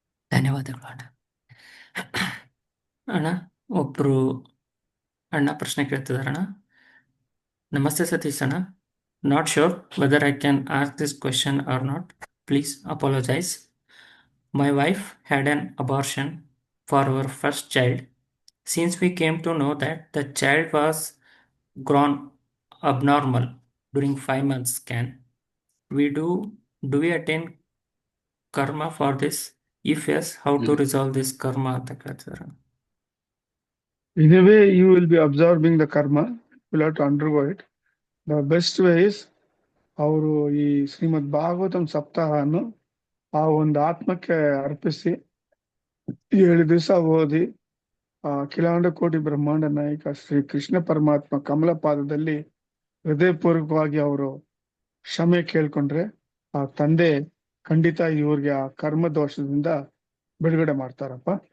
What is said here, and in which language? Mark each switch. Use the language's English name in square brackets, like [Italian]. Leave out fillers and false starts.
[Kannada] ಧನ್ಯವಾದಗಳು ಅಣ್ಣ. ಅಣ್ಣ, ಒಬ್ರು ಅಣ್ಣ ಪ್ರಶ್ನೆ ಕೇಳ್ತಿದಾರಣ್ಣ. ನಮಸ್ತೆ ಸತೀಶ್ ಅಣ್ಣ. [English] Not sure whether I can ask this question or not. Please apologise. My wife had an abortion for our first child. Since we came to know that the child was grown abnormal during 5 months scan, do we attain karma for this? If yes, how to resolve this karma [Kannada] ಅಂತ ಕೇಳ್ತಿದಾರೆ. [English] In a way, you will be absorbing the karma. You will have to undergo it. The best way is [Kannada] ಅವರು ಈ ಶ್ರೀಮದ್ ಭಾಗವತಂ ಸಪ್ತಾಹವನ್ನು ಆ ಒಂದು ಆತ್ಮಕ್ಕೆ ಅರ್ಪಿಸಿ 7 ದಿವಸ ಓದಿ, ಅಖಿಲಾಂಡ ಕೋಟಿ ಬ್ರಹ್ಮಾಂಡ ನಾಯಕ ಶ್ರೀ ಕೃಷ್ಣ ಪರಮಾತ್ಮ ಕಮಲ ಪಾದದಲ್ಲಿ ಹೃದಯಪೂರ್ವಕವಾಗಿ ಅವರು ಕ್ಷಮೆ ಕೇಳ್ಕೊಂಡ್ರೆ ಆ ತಂದೆ ಖಂಡಿತ ಇವ್ರಿಗೆ ಆ ಕರ್ಮ ದೋಷದಿಂದ ಬಿಡುಗಡೆ ಮಾಡ್ತಾರಪ್ಪ.